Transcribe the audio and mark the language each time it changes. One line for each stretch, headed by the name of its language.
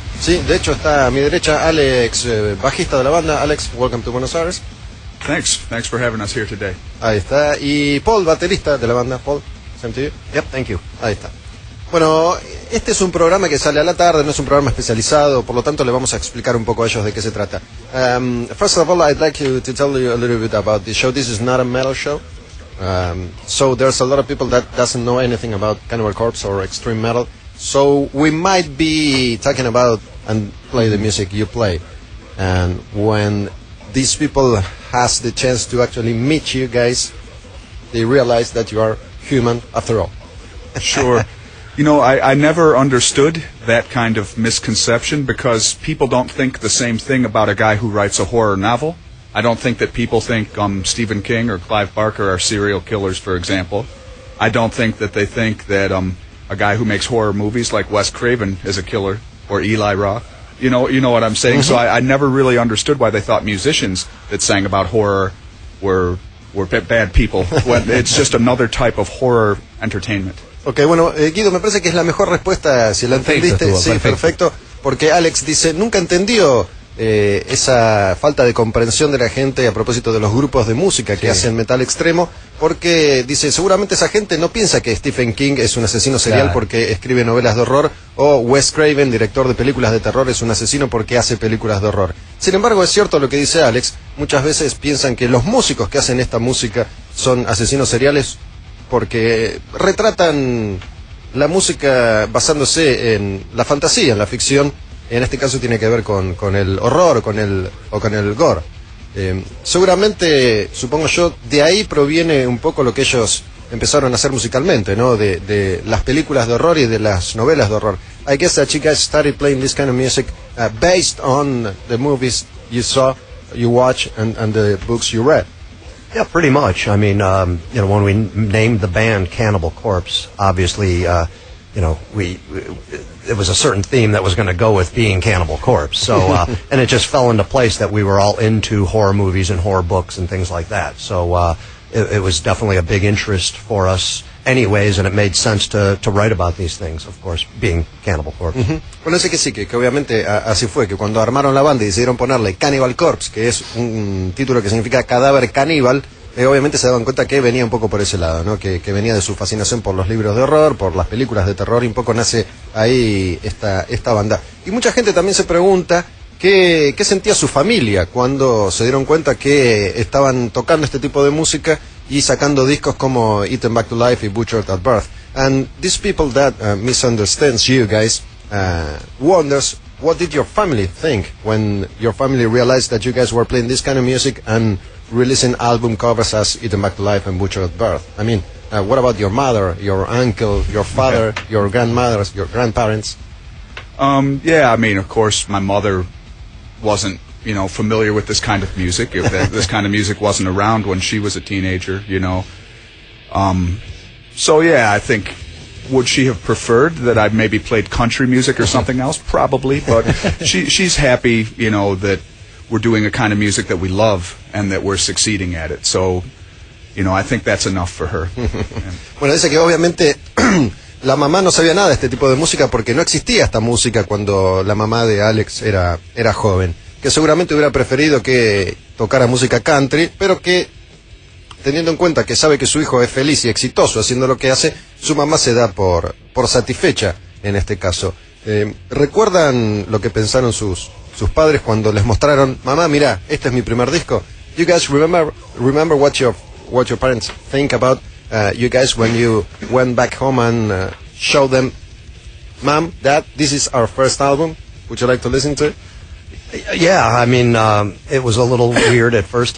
Spanish: Sí, de hecho está a mi derecha Alex, bajista de la banda.
English: Alex, welcome to Buenos Aires. Thanks, thanks for having us here today.
Spanish: Ahí está, y Paul, baterista de la banda.
English: Paul, same to you. Yep, thank you.
Spanish: Ahí está. Bueno, este es un programa que sale a la tarde, no es un programa especializado, por lo tanto le vamos a explicar un poco a ellos de qué se trata.
English: First of all, I'd like to tell you a little bit about the show. This is not a metal show. So there's a lot of people that doesn't know anything about Cannibal Corpse or extreme metal. So we might be talking about and play the music you play. And when these people has the chance to actually meet you guys, they realize that you are human after all. Sure. You know, I never understood that kind of misconception, because people don't think the same thing about a guy who writes a horror novel. I don't think that people think Stephen King or Clive Barker are serial killers, for example. I don't think that they think that a guy who makes horror movies like Wes Craven is a killer, or Eli Roth. You know what I'm saying? Mm-hmm. So I never really understood why they thought musicians that sang about horror were bad people. When it's just another type of horror entertainment.
Spanish: Ok, bueno, Guido, me parece que es la mejor respuesta, si la entendiste. Perfecto, sí, perfecto. Porque Alex dice, nunca entendió esa falta de comprensión de la gente a propósito de los grupos de música que hacen metal extremo, porque dice, seguramente esa gente no piensa que Stephen King es un asesino serial porque escribe novelas de horror, o Wes Craven, director de películas de terror, es un asesino porque hace películas de horror. Sin embargo, es cierto lo que dice Alex, muchas veces piensan que los músicos que hacen esta música son asesinos seriales porque retratan la música basándose en la fantasía, en la ficción. En este caso tiene que ver con el horror, con el o con el gore. Seguramente, supongo yo, de ahí proviene un poco lo que ellos empezaron a hacer musicalmente, ¿no? De las películas de horror y de las novelas de horror.
English: I guess that you guys started playing this kind of music based on the movies you saw, you watch, and the books you read. Yeah, pretty much. I mean, you know, when we named the band Cannibal Corpse, obviously, you know, it was a certain theme that was going to go with being Cannibal Corpse. So, and it just fell into place that we were all into horror movies and horror books and things like that. So, it was definitely a big interest for us anyways, and it made sense to write about these things, of course, being Cannibal Corpse. Mm-hmm.
Spanish: Bueno, sé que sí, que obviamente así fue, que cuando armaron la banda y decidieron ponerle Cannibal Corpse, que es un título que significa cadáver caníbal, obviamente se daban cuenta que venía un poco por ese lado, ¿no? Que venía de su fascinación por los libros de horror, por las películas de terror, y un poco nace ahí esta banda. Y mucha gente también se pregunta qué sentía su familia cuando se dieron cuenta que estaban tocando este tipo de música y sacando discos como Eaten Back to Life y Butchered at Birth.
English: And these people that misunderstands you guys wonders, what did your family think when your family realized that you guys were playing this kind of music and releasing album covers as Eaten Back to Life and Butchered at Birth? I mean, what about your mother, your uncle, your father, your grandmother, your grandparents? Yeah, I mean, of course, my mother wasn't, you know, familiar with this kind of music. This kind of music wasn't around when she was a teenager, you know. So, yeah, I think, would she have preferred that I maybe played country music or something else? Probably, but she's happy, you know, that we're doing a kind of music that we love and that we're succeeding at it. So, you know, I think that's enough for her.
Spanish: Bueno, dice que obviamente la mamá no sabía nada de este tipo de música porque no existía esta música cuando la mamá de Alex era joven. Que seguramente hubiera preferido que tocara música country, pero que teniendo en cuenta que sabe que su hijo es feliz y exitoso haciendo lo que hace, su mamá se da por satisfecha en este caso. ¿Recuerdan lo que pensaron sus padres cuando les mostraron, mamá, mira, este es mi primer disco?
English: You guys remember what your parents think about you guys when you went back home and showed them, mom, dad, this is our first album, would you like to listen to it? Yeah, I mean, it was a little weird at first.